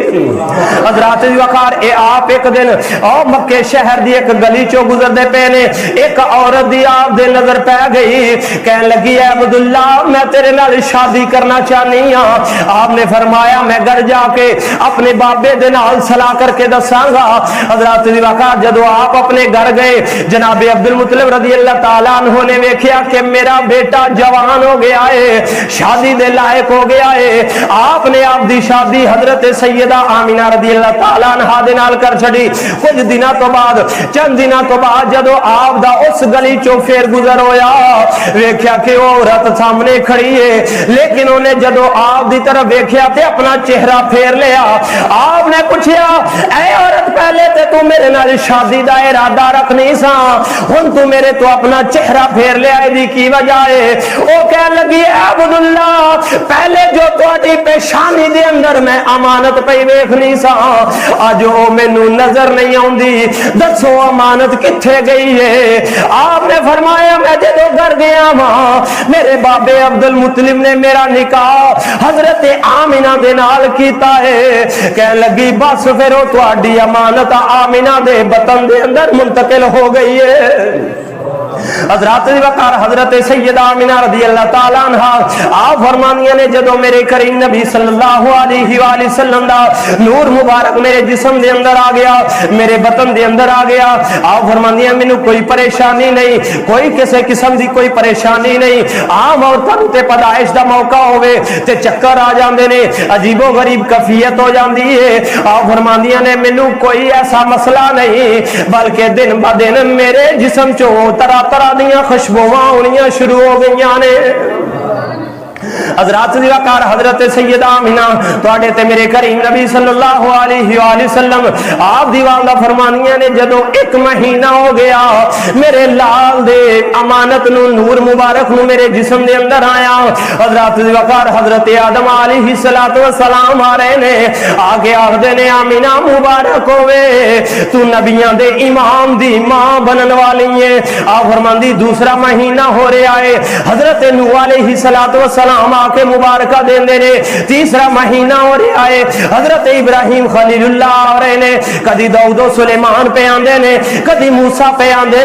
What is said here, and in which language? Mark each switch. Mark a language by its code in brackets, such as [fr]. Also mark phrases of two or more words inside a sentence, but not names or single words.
[pa] حضرات دی وقار اے آپ ایک دن او مکہ شہر دی ایک گلی چو گزر دے پینے ایک عورت دی آپ دے نظر پہ گئی کہنے لگی اے عبداللہ میں تیرے نال شادی کرنا چاہنی ہاں آپ نے فرمایا میں گھر جا کے اپنے بابے دے نال صلاح کر کے دساں گا حضرات دی وقار جدو آپ اپنے گھر گئے جناب عبد المطلب [ar] رضی اللہ تعالیٰ عنہ [pa] نے ویکھیا کہ میرا بیٹا جوان ہو گیا ہے شادی دے لائق ہو گیا ہے آپ نے آپ دی شادی حضرت سیدہ آمینہ [ar] رضی اللہ تعالیٰ عنہ [pa] دے نال کر چھڑی کچھ دنوں تو بعد چند دنوں تو بعد جدو آپ دا اس گلی چو پھر گزر ہویا ویکھیا کہ وہ عورت سامنے کھڑی ہے لیکن انہیں جدو آپ دی طرف ویکھیا تے اپنا چہرہ پھیر لیا آپ نے پوچھیا اے عورت پہلے تے تو میرے نال شادی دا ارادہ رکھنی سا ہن تو میرے تو اپنا چہرہ پھیر لیا دی کی وجہ ہے او کہنے لگی اے عبداللہ پہلے جو تہاڈی پیشانی دے اندر میں امانت پئی ویکھنی سا اج او مینوں نظر نہیں آوندی دسو امانت کتھے گئی ہے آپ نے فرمایا میں جدوں گھر گیا ہاں میرے بابے عبد المطلب نے میرا نکاح حضرت آمینہ دے نال کیتا ہے کہنے لگی بس پھر وہ تہاڈی امانت آمینہ دے بطن دے اندر منتقل ہو گئی ہے حضرات دی وقار حضرت سیدہ آمینہ [ar] رضی اللہ تعالیٰ عنہ [pa] آپ فرمانیاں نے جدو میرے کریم نبی [ar] صلی اللہ علیہ وآلہ وسلم [pa] دا نور مبارک میرے جسم دے اندر آ گیا میرے بطن دے اندر آ گیا آپ فرمانیاں مینوں کوئی پریشانی نہیں کوئی کسی قسم دی کوئی پریشانی نہیں عام عورتاں تے پیدائش دا موقع ہوے تے چکر آ جاندے نے عجیب و غریب کیفیت ہو جاندی ہے آپ فرمانیاں نے مینوں کوئی ایسا مسئلہ نہیں بلکہ دن با دن میرے جسم چوں طرح طرح دیاں خوشبوواں ہونیاں شروع ہو گئیاں نے حضرات دی وقار حضرت سیدہ آمینہ تواڈے تے میرے کریم نبی [ar] صلی اللہ علیہ وآلہ وسلم [pa] آپ دی والدہ فرمانیاں نے جدو 1 مہینہ ہو گیا میرے لال دے امانت نو نور مبارک نو میرے جسم دے اندر آیا حضرات دی وقار حضرت آدم [ar] علیہ السلام [pa] آ رہے نے آگے آخدے نے آمینہ مبارک ہوئے تو نبیاں دے امام دی ماں بنن والی ہے آپ فرماندی دوسرا مہینہ ہو رہا ہے حضرت نوح [ar] علیہ السلام [pa] آ کے مبارکہ دین دے نے تیسرا مہینہ ہو رہا ہے حضرت ابراہیم خلیل اللہ آ رہے نے کدی داؤد و سلیمان پہ آندے نے کدی موسیٰ پہ آندے